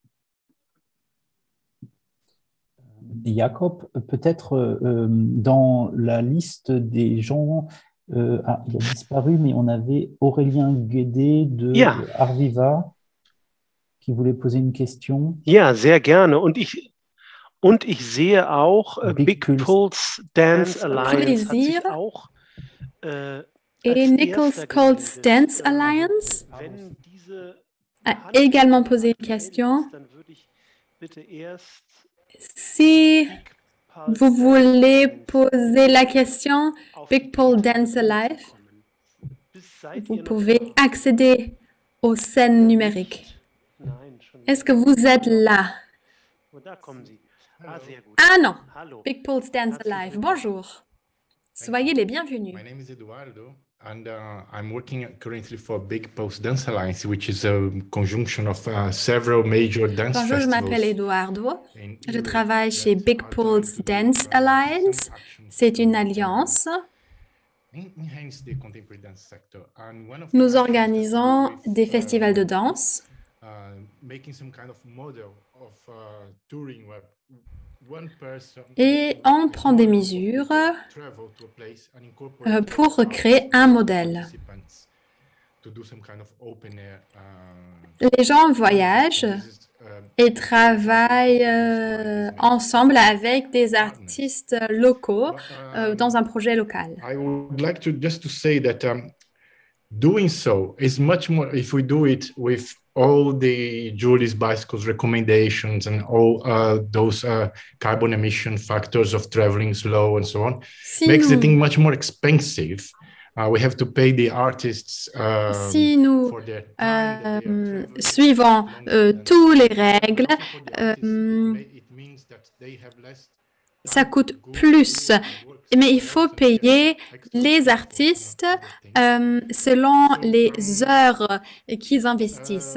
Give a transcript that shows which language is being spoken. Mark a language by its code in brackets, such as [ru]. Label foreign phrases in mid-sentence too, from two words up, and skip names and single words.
[fr] Jacob, peut-être dans la liste des gens, il a disparu, mais on avait Aurélien Guédé de Arviva qui voulait poser une question. [de] Ja, sehr gerne. Und ich sehe auch Big Pulse Dance Alliance hat sich auch [fr] et Nichols Pulse Dance Alliance a également posé une question. Si vous voulez poser la question Big Pole Dance Alive, vous pouvez accéder aux scènes numériques. Est-ce que vous êtes là? Ah non, Big Pole Dance Alive, bonjour. Soyez les bienvenus. [en] My name is Eduardo, and I'm working currently for Big Pulse Dance Alliance, which is a conjunction of several major dance [fr] Bonjour, je m'appelle Eduardo. Je travaille chez Big Pulse Dance Alliance. C'est une alliance. Nous organisons des festivals de danse. Et on prend des mesures pour créer un modèle. Les gens voyagent et travaillent ensemble avec des artistes locaux dans un projet local. [en] I would like to just to say that doing so is much more if we do it with all the Julie's Bicycles recommendations and all those carbon emission factors of traveling slow and so on, makes the thing much more expensive. We have to pay the artists [fr] si nous suivons toutes les règles, ça coûte plus. Mais il faut payer les artistes selon les heures qu'ils investissent.